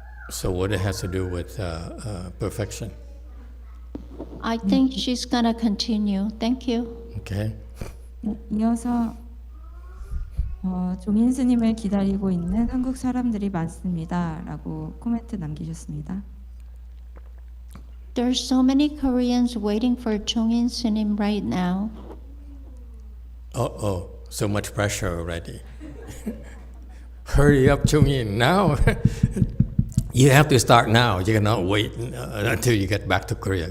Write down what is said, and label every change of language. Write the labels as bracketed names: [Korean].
[English] So what it has to do with perfection? I think she's gonna continue. Thank you. Okay. [Korean] 네, 이어서 종인 스님을 기다리고 있는 한국 사람들이 많습니다. 라고 코멘트 남기셨습니다. [English] There's so many Koreans waiting for Chongin Sunim right now. Uh-oh, so much pressure already. Hurry up, Chung-in, now. You have to start now. You cannot wait until you get back to Korea.